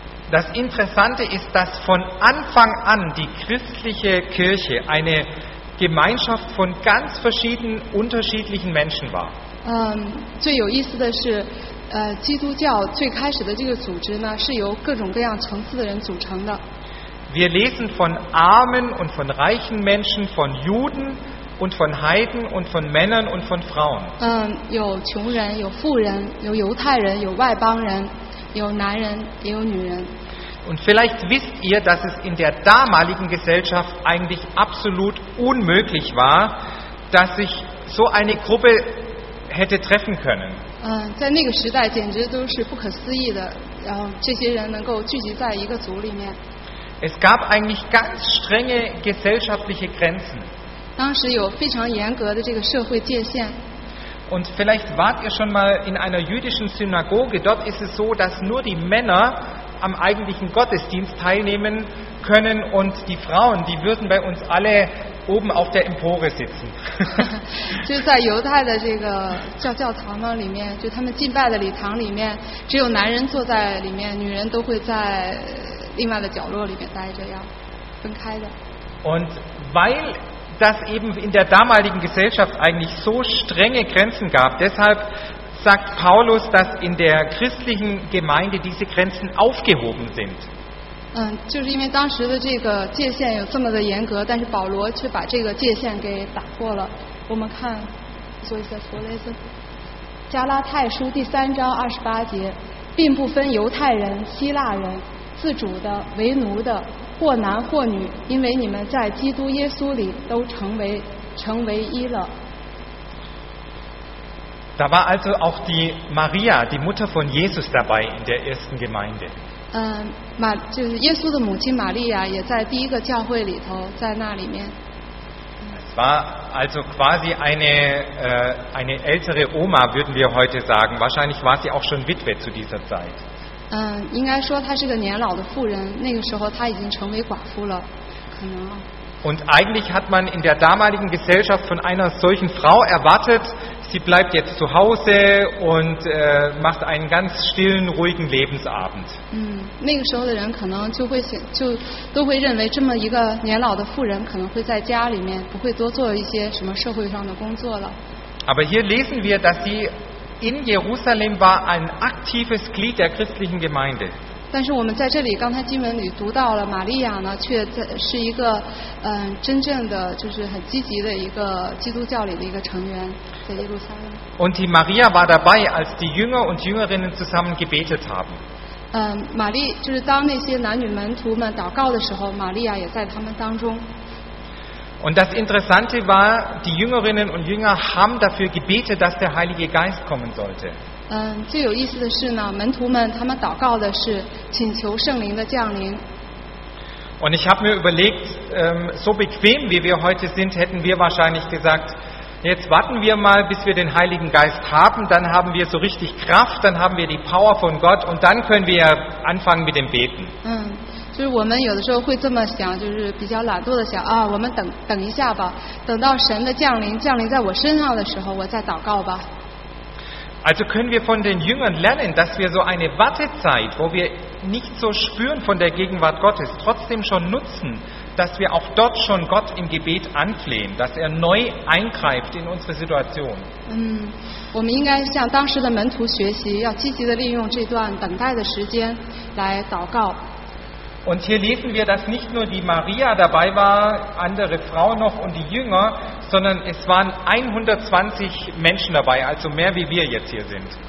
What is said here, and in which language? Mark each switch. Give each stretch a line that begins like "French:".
German: Das Interessante ist, dass von Anfang an die christliche Kirche eine Gemeinschaft von ganz verschiedenen unterschiedlichen Menschen war.
Chinese: 最有意思的是，基督教最开始的这个组织呢，是由各种各样层次的人组成的。
German: Wir lesen von armen und von reichen Menschen, von Juden und von Heiden und von Männern und von Frauen.
Chinese: 有穷人，有富人，有犹太人，有外邦人，有男人，也有女人。
German: Und vielleicht wisst ihr, dass es in der damaligen Gesellschaft eigentlich absolut unmöglich war, dass sich so eine Gruppe hätte treffen können.
Chinese: 在那个时代简直都是不可思议的，然后这些人能够聚集在一个组里面。
German: Es gab eigentlich ganz strenge gesellschaftliche Grenzen.
Chinese: 当时有非常严格的这个社会界限。
German: Und vielleicht wart ihr schon mal in einer jüdischen Synagoge. Dort ist es so, dass nur die Männer am eigentlichen Gottesdienst teilnehmen können und die Frauen, die würden bei uns alle oben auf der Empore sitzen.
Chinese: 就在犹太的这个教堂呢里面，就他们敬拜的礼堂里面，只有男人坐在里面，女人都会在另外的角落里面待着，要分开的。
German: Und weil das eben in der damaligen Gesellschaft eigentlich so strenge Grenzen gab, deshalb sagt Paulus, dass in der christlichen Gemeinde diese Grenzen aufgehoben sind.
Chinese: 就是因为当时的这个界限有这么的严格，但是保罗却把这个界限给打破了。我们看，做一下图类似。加拉太书第三章二十八节，并不分犹太人、希腊人，自主的、为奴的，或男或女，因为你们在基督耶稣里都成为一了。
German: Da war also auch die Maria, die Mutter von Jesus, dabei in der ersten Gemeinde.
Chinese: 就是耶稣的母亲玛利亚也在第一个教会里头，在那里面。
German: Es war also quasi eine ältere Oma, würden wir heute sagen. Wahrscheinlich war sie auch schon Witwe zu dieser Zeit.
Chinese: 应该说她是个年老的妇人，那个时候她已经成为寡妇了，可能。
German: Und eigentlich hat man in der damaligen Gesellschaft von einer solchen Frau erwartet, sie bleibt jetzt zu Hause und macht einen ganz stillen, ruhigen Lebensabend.
Chinese: 那个时候的人可能就都会认为这么一个年老的妇人可能会在家里面，不会多做一些什么社会上的工作了。
German: Aber hier lesen wir, dass sie in Jerusalem war ein aktives Glied der christlichen Gemeinde.
Chinese: 但是我们在这里刚才经文里读到了玛利亚呢，却是一个真正的就是很积极的一个基督教里的一个成员，在耶路撒冷。
German: Und die Maria war dabei, als die Jünger und Jüngerinnen zusammen gebetet haben.
Chinese: 玛利就是当那些男女门徒们祷告的时候，玛利亚也在他们当中。
German: Und das Interessante war, die Jüngerinnen und Jünger haben dafür gebetet, dass der Heilige Geist kommen sollte.
Chinese: 最有意思的是呢，门徒们他们祷告的是请求圣灵的降临。
German: Und ich habe mir überlegt, so bequem wie wir heute sind, hätten wir wahrscheinlich gesagt, jetzt warten wir mal, bis wir den Heiligen Geist haben, dann haben wir so richtig Kraft, dann haben wir die Power von Gott und dann können wir anfangen mit dem Beten.
Chinese: 就是我们有的时候会这么想，就是比较懒惰的想啊，我们等一下吧，等到神的降临在我身上的时候，我再祷告吧。
German: Also können wir von den Jüngern lernen, dass wir so eine Wartezeit, wo wir nicht so spüren von der Gegenwart Gottes, trotzdem schon nutzen, dass wir auch dort schon Gott im Gebet anflehen, dass er neu eingreift in unsere Situation. Und hier lesen wir, dass nicht nur die Maria dabei war, andere Frauen noch und die Jünger, sondern es waren 120 Menschen dabei, also mehr wie wir jetzt hier sind.